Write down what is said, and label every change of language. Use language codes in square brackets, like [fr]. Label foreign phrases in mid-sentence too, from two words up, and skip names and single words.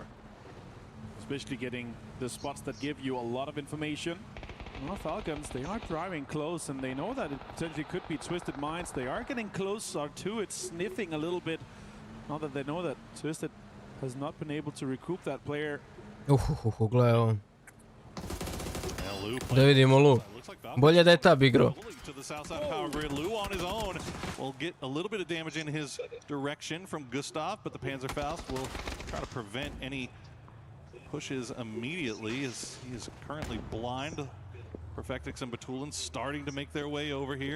[en] Especially getting the spots that give you a lot of information. Well, Falcons, they are driving close, and they know that it potentially could be Twisted Minds. They are getting closer to it, sniffing a little bit. Now that they know that Twisted has not been able to recoup that player. [sr] Gledaj ovo. Da vidimo Lu. Bolje da je tab igrao. [en] To the south side of Power Grid, Lu on his own will get a little bit of damage in his direction from Gustav, but the Panzerfaust will try to prevent any pushes immediately as he is currently blind. Perfectix and Batulin starting to make their way over here.